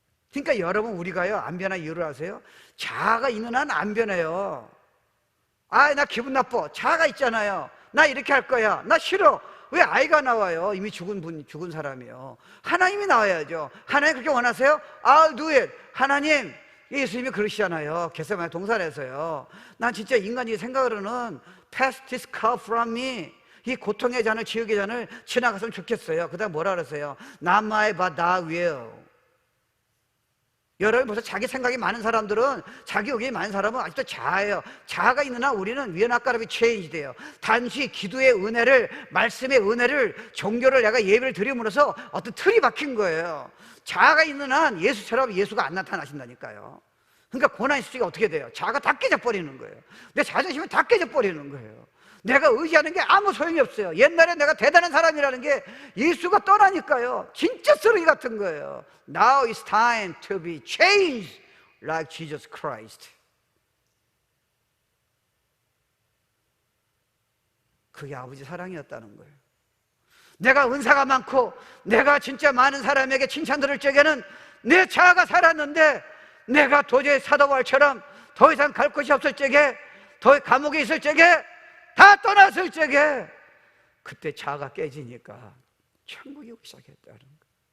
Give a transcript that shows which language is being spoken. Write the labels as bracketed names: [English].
[Korean] 그러니까 여러분 우리가요 안 변한 이유를 아세요? 자아가 있는 한 안 변해요. 나 기분 나빠. 자아가 있잖아요. 나 이렇게 할 거야. 나 싫어. 왜 아이가 나와요? 이미 죽은 사람이요. 하나님이 나와야죠. 하나님 그렇게 원하세요? [English] I'll do it. [Korean] 하나님, 예수님이 그러시잖아요. 겟세마네 동산에서요. 난 진짜 인간이 생각으로는 [English] pass this cup from me. [Korean] 이 고통의 잔을, 지옥의 잔을 지나갔으면 좋겠어요. 그 다음 뭐라 그러세요? [English] Not my but thy will. [Korean] 여러분 벌써 자기 생각이 많은 사람들은, 자기 의견이 많은 사람은 아직도 자아예요. 자아가 있는 한 우리는 [English] we are not gonna be changed [Korean] 돼요. 단지 기도의 은혜를, 말씀의 은혜를, 종교를 내가 예배를 드림으로써 어떤 틀이 박힌 거예요. 자아가 있는 한 예수처럼 예수가 안 나타나신다니까요. 그러니까 고난 있을 때 어떻게 돼요? 자아가 다 깨져버리는 거예요. 내 자존심이 다 깨져버리는 거예요. 내가 의지하는 게 아무 소용이 없어요. 옛날에 내가 대단한 사람이라는 게 예수가 떠나니까요, 진짜 쓰레기 같은 거예요. [English] Now it's time to be changed like Jesus Christ. [Korean] 그게 아버지 사랑이었다는 거예요. 내가 은사가 많고 내가 진짜 많은 사람에게 칭찬 들을 적에는 내 자아가 살았는데, 내가 도저히 사도바울처럼 더 이상 갈 곳이 없을 적에, 더 감옥에 있을 적에, 다 떠났을 적에, 그때 자아가 깨지니까 천국이 오기 시작했다는 거예요.